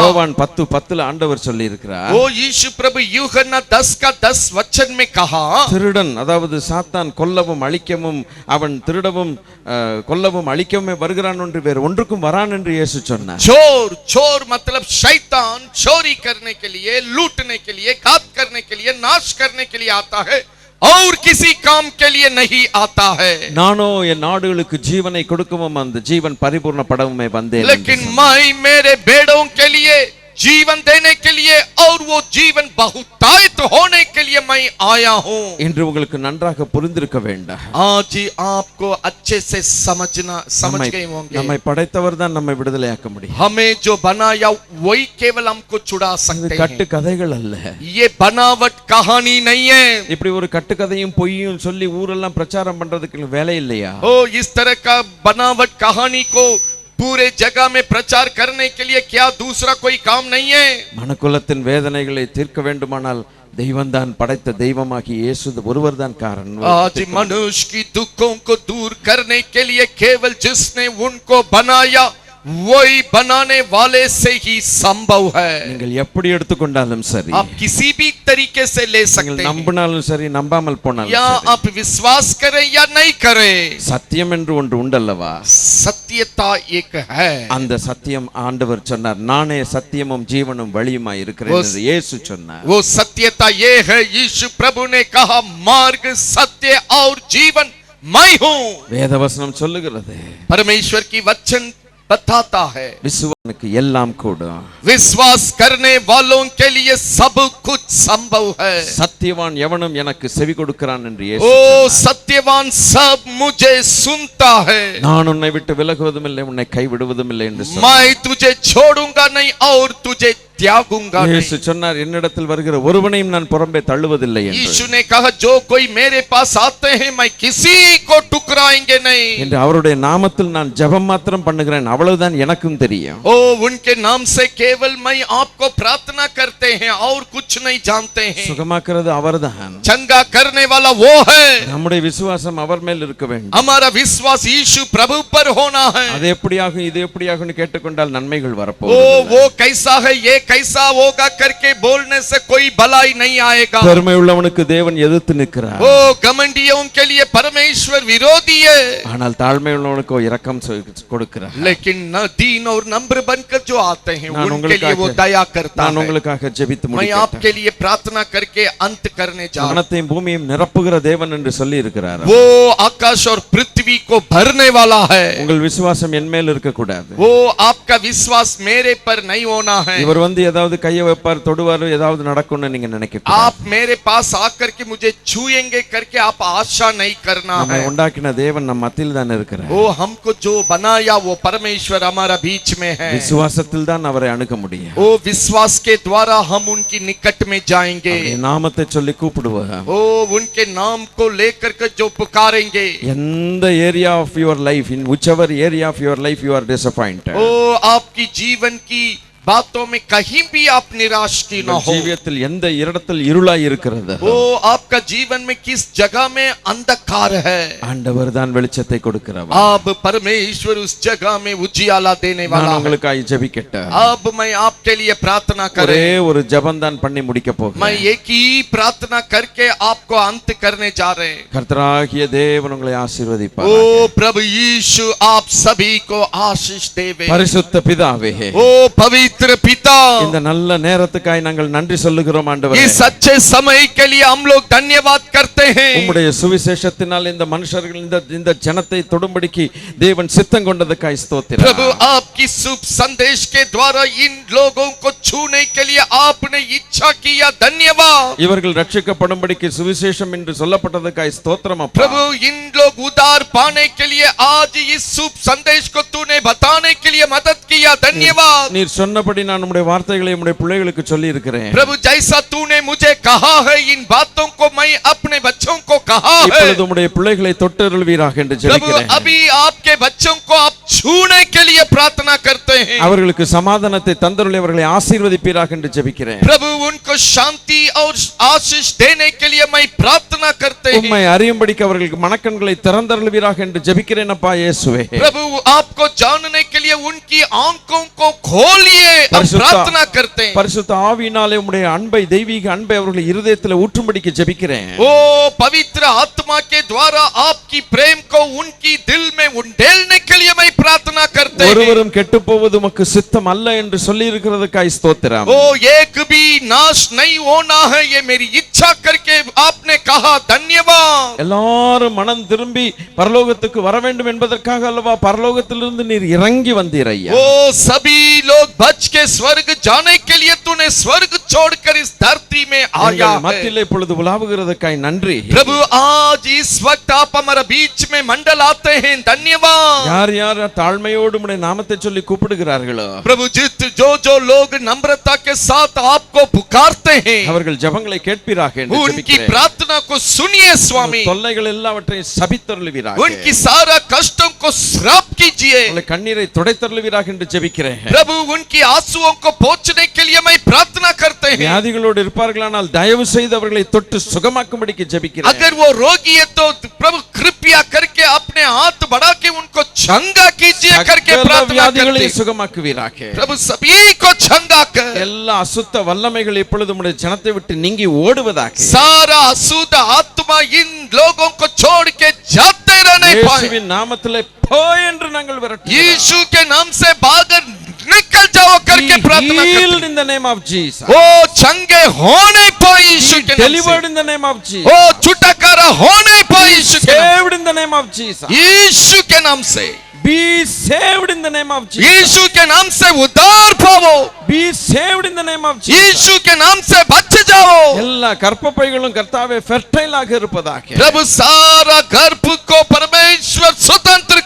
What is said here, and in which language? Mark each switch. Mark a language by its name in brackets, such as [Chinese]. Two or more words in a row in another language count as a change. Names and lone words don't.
[Tamil] யோவான் 10:10 ஆண்டவர் சொல்லி இருக்கிறார். [Hindi] वो यीशु प्रभु यूहन्ना 10 का 10 वचन में कहा. [Tamil] திருடன், அதாவது சாத்தான் கொல்லவும் அழிக்கவும், அவன் திருடவும் கொல்லவும் அழிக்கவும் வருகிறான் என்று வேறு ஒன்றுக்கும் வரான் என்று இயேசு சொன்னார். [Hindi] चोर मतलब शैतान चोरी करने के लिए, लूटने के लिए, घात करने के लिए, नाश करने के लिए आता है और किसी काम के लिए नहीं आता है. [Tamil] நானோ என் நாடுகளுக்கு ஜீவனை கொடுக்கவும் அந்த ஜீவன் பரிபூர்ணப்படவுமே வந்தேன். [Hindi] लेकिन मैं मेरे भेड़ों के लिए जीवन देने के लिए और वो जीवन बहुतायत होने के लिए मैं आया हूँ. [Tamil] இன்று உங்களுக்கு நன்றாக புரிந்திருக்க வேண்டும். [Hindi] आज ही आपको अच्छे से समझ गए होंगे. [Tamil] நம்மை படைத்தவர் தான் நம்மை விடுதலையாக்க முடியும். [Hindi] हमें जो बनाया वही केवल हमको छुड़ा सकते हैं. [Tamil] கட்டு கதைகள் அல்ல. [Hindi] ये बनावट कहानी नहीं है. [Tamil] இப்படி ஒரு கட்டுக்கதையும் பொய்யும் சொல்லி ஊரெல்லாம் பிரச்சாரம் பண்றதுக்கு வேலை இல்லையா? [Hindi] ओ इस तरह का बनावट कहानी को पूरे जगह में प्रचार करने के लिए क्या दूसरा कोई काम नहीं है? [Tamil] மனுக்குலத்தின் வேதனைகளை தீர்க்க வேண்டுமானால் தெய்வம் தான் படைத்த தெய்வமாகி இயேசு ஒருவர் தான் காரணம். [Hindi] आज मनुष्य की दुखों को दूर करने के लिए केवल जिसने उनको बनाया वही बनाने वाले से ही संभव है. [Tamil] நீங்கள் எப்படி எடுத்துக்கொண்டாலும் சரி, [Hindi] आप किसी भी तरीके से ले सकते हैं. [Tamil] நம்பினாலும் சரி நம்பாமல் போனாலும் [Hindi] या [Tamil] சரி, [Hindi] आप विश्वास करें या नहीं करें, [Tamil] சத்தியம் என்று ஒன்று உண்டல்லவா? [Hindi] सत्यता एक है. [Tamil] அந்த சத்தியம் ஆண்டவர் சொன்னார், நானே சத்தியமும் ஜீவனும் வழியுமாய் இருக்கிறேன் என்று இயேசு சொன்னார். [Hindi] वो सत्यता ये है, यीशु प्रभु ने कहा मार्ग सत्य और जीवन मैं हूँ. [Tamil] வேதவசனம் சொல்லுகிறது, [Hindi] परमेश्वर की वचन बताता है [Tamil] விசுவாசனுக்கு எல்லாம் கூடும். [Hindi] विश्वास करने वालों के लिए सब कुछ संभव है. [Tamil] சத்தியவான் எவனும் எனக்கு செவி கொடுக்கிறான் என்று இயேசு ओ சொன்னார். [Hindi] सत्यवान सब मुझे सुनता है. [Tamil] நான் உன்னை விட்டு விலகுவதும் இல்லை, உன்னை கைவிடுவதும் இல்லை என்று சொன்னார். [Hindi] मैं तुझे छोड़ूंगा नहीं और तुझे त्यागूंगा [Tamil] இயேசு [Hindi] नहीं। [Tamil] சொன்னார், என்னிடத்தில் வருகிற ஒருவனையும் நான் புறம்பே தள்ளுவதில்லை என்று. [Hindi] यीशु ने कहा जो कोई मेरे पास आते हैं मैं किसी को टुकराएंगे नहीं। [Tamil] என்று அவருடைய நாமத்தில் நான் ஜெபம் மாத்திரம் பண்ணுகிறேன், அவ்வளவுதான் எனக்கும் தெரியும். [Hindi] ओ उनके नाम से केवल मैं आपको प्रार्थना करते हैं और कुछ नहीं जानते हैं। [Tamil] சுகமாக்குறது அவர்தான். [Hindi] चंगा करने वाला वो है। [Tamil] நம்முடைய விசுவாசம் அவர் மேல் இருக்க வேண்டும். [Hindi] हमारा विश्वास यीशु प्रभु पर होना है। [Tamil] அது எப்படியாகும் இது எப்படியாகும்னு கேட்டுக்கொண்டால் நன்மைகள் ओ வரப்போகுது. [Hindi] वो कैसा है ये कैसा होगा करके बोलने से कोई भलाई नहीं आएगा। [Tamil] பெருமை உள்ளவனுக்கு தேவன் எதிர்த்து நிற்கிறார். [Hindi] वो घमंडियों के लिए परमेश्वर विरोधी है। [Tamil] ஆனால் தாழ்மை உள்ளவனுக்கு இரக்கம் கொடுக்கிறார். [Hindi] लेकिन न दीन और नम्र बनकर जो आते हैं [Tamil] நான் [Hindi] उनके लिए वो दया करता [Tamil] நான் [Hindi] है। [Tamil] உங்களுக்காக ஜெபித்து [Hindi] मैं [Tamil] முடிக்கிறேன். [Hindi] आपके लिए प्रार्थना करके अंत करने जा रहा हूं। [Tamil] வானத்தையும் பூமியையும் நிரப்புகிற தேவன் என்று சொல்லி இருக்கிறார். [Hindi] वो आकाश और पृथ्वी को भरने वाला है। [Tamil] உங்கள் விசுவாசம் என் மேல் இருக்க கூடாது. [Hindi] वो आपका विश्वास मेरे पर नहीं होना है। [Tamil] இவர் வந்து ஏதாவது கையை வைப்பார், தொடுவார், ஏதாவது நடக்கும்னு நீங்க நினைக்க கூடாது. [Hindi] आप मेरे पास आकर के मुझे छूएंगे करके आप आशा नहीं करना [Tamil] நம்மை [Hindi] है। [Tamil] உண்டாக்கின தேவன் நம் மத்தியில் தான் இருக்கிறார். [Hindi] वो हमको जो बनाया वो परमेश्वर हमारा बीच में है। [Tamil] விசுவாசத்தில் தான் அவரை அணுக முடியும். [Hindi] वो विश्वास के द्वारा हम उनकी निकट में जाएंगे। [Tamil] அவருடைய நாமத்தை சொல்லி கூப்பிடுவார். [Hindi] वो उनके नाम को लेकर के जो पुकारेंगे। [English] எந்த area of your life, in whichever area of your life you are disappointed, [Hindi] वो आपकी जीवन की बातों में कहीं भी आप निराश की ना हो। [Tamil] ஜீவியத்தில் எந்த இடத்தில் இருளாய் இருக்கிறது, [Hindi] वो आपका जीवन में किस जगह में अंधकार है, [Tamil] ஆண்டவர் தான் வெளிச்சத்தை கொடுக்கிறவர். [Hindi] अब परमेश्वर उस जगह में उजियाला देने [Tamil] நான் [Hindi] वाला है। [Tamil] உங்களுக்காக ஜெபிக்கட்டேன். [Hindi] अब मैं आपके लिए प्रार्थना [Tamil] ஒரே [Hindi] करें। [Tamil] ஒரு ஜெபம் தான் பண்ணி முடிக்க [Hindi] मैं [Tamil] போகிறேன். [Hindi] एक ही प्रार्थना करके आपको अंत करने जा रहे हैं। [Tamil] கர்த்தராகிய தேவன் உங்களை ஆசீர்வதிப்பார். [Hindi] ओ प्रभु यीशु आप सभी को आशीष देवे। [Tamil] பரிசுத்த பிதாவே, [Hindi] ओ पवित्र पिता, [Tamil] இந்த நல்ல நேரத்துக்காய் நாங்கள் நன்றி சொல்லுகிறோம் ஆண்டவரே. [Hindi] इस अच्छे समय के लिए हम लोग धन्यवाद करते हैं। [Tamil] உம்முடைய சுவிசேஷத்தினால் இந்த மனுஷர்கள் இந்த ஜனத்தை தொடும்படிக்கு தேவன் சித்தம் கொண்டதுக்காய் ஸ்தோத்திரம். [Hindi] प्रभु आपकी शुभ संदेश के द्वारा इन लोगों को छूने के लिए आपने इच्छा किया, धन्यवाद। [Tamil] இவர்கள் ரட்சிக்கப்படும்படிக்கு சுவிசேஷம் என்று சொல்லப்பட்டதுக்காய் ஸ்தோத்திரம் அப்பா. [Hindi] प्रभु इन लोग उद्धार पाने के लिए आज इस शुभ संदेश को तूने बताने के लिए मदद किया, धन्यवाद। [Tamil] நீர் சொன்னபடி நான் உம்முடைய வார்த்தைகளை உம்முடைய பிள்ளைகளுக்கு சொல்லி இருக்கிறேன். [Hindi] प्रभु जैसा तूने मुझे कहा है इन बातों को मैं अपने बच्चों को कहा है। [Tamil] இப்பொழுது உம்முடைய பிள்ளைகளை தொட்டருள்வீராக என்று [Hindi] प्रभु [Tamil] ஜெபிக்கிறேன். [Hindi] अभी आपके बच्चों को आप छूने के लिए प्रार्थना करते हैं। [Tamil] அவர்களுக்கு சமாதானத்தை தந்தருளி அவர்களை ஆசீர்வதிப்பீராக என்று ஜெபிக்கிறேன். [Hindi] प्रभु उनको शांति और आशीष देने के लिए मैं प्रार्थना करते हैं। [Tamil] உம்மை அறியும்படிக்கு அவர்களுக்கு மனக்கண்களை திறந்தருள்வீராக என்று ஜெபிக்கிறேன் அப்பா இயேசுவே. [Hindi] प्रभु आपको जानने के लिए उनकी आंखों को खोलिए, हम प्रार्थना करते हैं। [Tamil] பரிசுத்த ஆவியினாலே உம்முடைய அன்பை, தெய்வீக அன்பை அவர்கள் இருதயத்தில் ஊற்றும்படிக்கு ஜெபிக்கிறேன். [Hindi] ओ पवित्र आत्मा के द्वारा आपकी प्रेम को उनकी दिल में उंडेलने के लिए मैं प्रार्थना करते हैं। [Tamil] ஒருவரும் கெட்டு போவது உமக்கு சித்தம் அல்ல என்று சொல்லி இருக்கிறதுக்காய் ஸ்தோத்திரம். [Hindi] ओ एक भी नाश नहीं होना है ये मेरी इच्छा करके आपने कहा, धन्यवाद। [Tamil] எல்லாரும் மனம் திரும்பி பரலோகத்துக்கு வர வேண்டும் என்பதற்காக அல்லவா பரலோகத்திலிருந்து நீர் இறங்கி வந்தீர் ஐயா. [Hindi] ओ सभी लोग बच के स्वर्ग जाने के लिए तूने स्वर्ग छोड़कर इस धरती में आया है। [Tamil] மத்தியிலே இப்பொழுது உலாவுகிறதுக்காய் நன்றி. [Hindi] प्रभु आज इस वक्त आप हमारे बीच में मंडल आते हैं, धन्यवाद। [Tamil] யார் யார் தாழ்மையோடு உம்முடைய நாமத்தை சொல்லி கூப்பிடுகிறார்களோ [Hindi] प्रभु जो लोग नम्रता के साथ आपको पुकारते हैं [Tamil] அவர்கள் ஜெபங்களை கேட்பீராக என்று [Hindi] उनकी [Tamil] ஜெபிக்கிறேன். [Hindi] प्रार्थना को सुनिए स्वामी। [Tamil] தொல்லைகள் எல்லாவற்றையும் சபித்தருளுவீராக. [Hindi] उनकी सारा कष्टों को श्राप कीजिए। [Tamil] உங்களை கண்ணீரை துடைத்தருளுவீராக என்று ஜெபிக்கிறேன். [Hindi] प्रभु उनकी आंसुओं को पोंछने के लिए मैं प्रार्थना करते हैं। [Tamil] வியாதிகளோடு இருப்பார்களானால் தயவு செய்து அவர்களை தொட்டு சுகமாக்கும்படிக்கு ஜெபிக்கிறேன். [Hindi] अगर वो रोगी है तो प्रभु कृपया करके अपने हाथ बढ़ा के उनको चंगा कीजिए करके प्रार्थना करते हैं। [Tamil] சுகமாக்குவீராக. [Hindi] प्रभु सभी को चंगा कर। [Tamil] எல்லா அசுத்த வல்லமைகள் இப்பொழுது உம்முடைய ஜனத்தை விட்டு நீங்கி ஓடுவதாக. [Hindi] सारा अशुद्ध आत्मा इन लोगों को छोड़ के जाते रहने पाए। [Tamil] இயேசுவின் நாமத்திலே போ என்று நாங்கள் விரட்டுகிறோம். [Hindi] यीशु के नाम से भागकर निकल जाओ करके प्रार्थना करते [English] Healed [Hindi] हैं। [English] in the name of Jesus. [Hindi] ओ चंगे होने पाए यीशु के नाम [English] Delivered [Hindi] से। [English] in the name of Jesus. [Hindi] ओ छुटकारा होने पाए यीशु के नाम [English] Saved in the name of Jesus. [Hindi] से। यीशु के नाम से। [English] Be saved in the name of Jesus. [Hindi] यीशु के नाम से उद्धार पाओ। [English] Be saved in the name of Jesus. [Hindi] यीशु के नाम से बच जाओ। [Tamil] எல்லா கர்ப்பப்பைகளும் கர்த்தாவே ஃபெர்டைல் ஆக இருப்பதாக. [Hindi] प्रभु सारा गर्भ को परमेश्वर स्वतंत्र कीजिए।